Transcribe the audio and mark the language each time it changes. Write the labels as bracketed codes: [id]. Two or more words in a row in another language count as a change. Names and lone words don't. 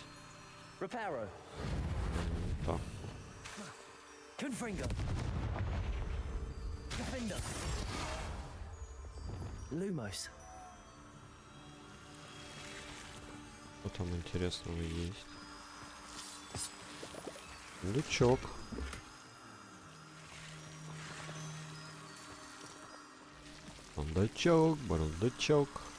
[ru] Reparo. Так. Confringo. Defender. Lumos. Что там интересного есть? Лючок. Бардачок, бардачок.